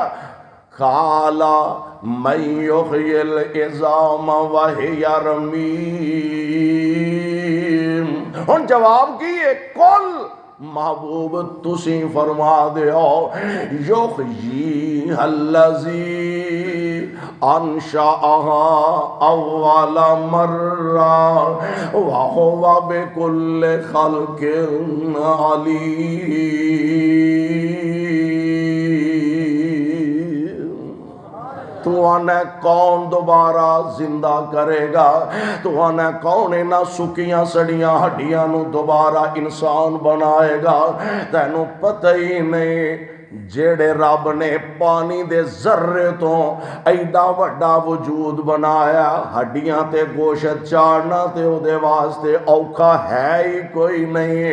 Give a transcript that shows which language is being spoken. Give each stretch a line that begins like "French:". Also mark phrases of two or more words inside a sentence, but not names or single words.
Arabic: قال من يحيي العظام وهي رميم.
Punjabi: ہݨ جواب کی ہے قل محبوب تسی فرما دیو
Arabic: يحيي الذي أنشأها أول مرة وهو بكل خلق عليم.
Punjabi: تو آنے کون دوبارہ زندہ کرے گا، تو آنے کون انہاں سکیاں سڑیاں ہڈیاں نوں دوبارہ انسان بنائے گا. تینوں پتہ ہی نہیں جیہڑے رب نے پانی دے ذرے تو ایڈا وڈا وجود بنایا، ہڈیاں تے گوشت چاڑھنا تے اوہدے واسطے اوکھا ہے ہی کوئی نہیں.